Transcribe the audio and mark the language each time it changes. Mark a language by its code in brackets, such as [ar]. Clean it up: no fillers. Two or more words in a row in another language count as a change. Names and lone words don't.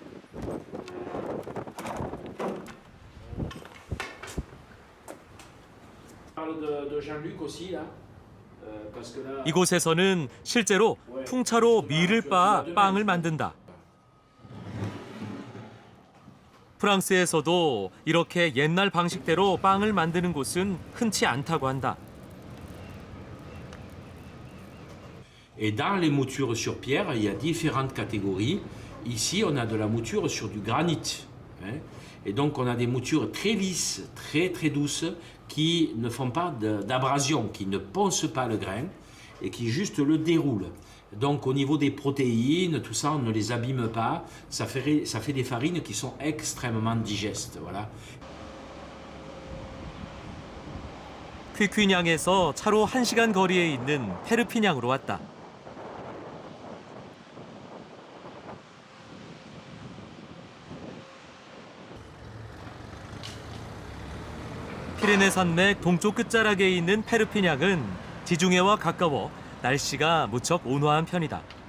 [ko] 이곳에서는 실제로 풍차로 밀을 빻아 빵을 만든다. 프랑스에서도 이렇게 옛날 방식대로 빵을 만드는 곳은 흔치 않다고 한다. [fr] Et dans les moutures sur pierre, il y a différentes catégories. Ici, on a de la mouture sur du granit. Et donc, on a des moutures très lisses, très douces, qui ne font pas d'abrasion, qui ne poncent pas le grain et qui juste le déroulent. Donc, au niveau des protéines, tout ça, on ne les abîme pas. Ça fait des farines qui sont extrêmement digestes. Voilà. [ko] 퀴퀴냥에서 차로 1시간 거리에 있는 페르피냥으로 왔다. 피레네 산맥 동쪽 끝자락에 있는 페르피냥은 지중해와 가까워 날씨가 무척 온화한 편이다.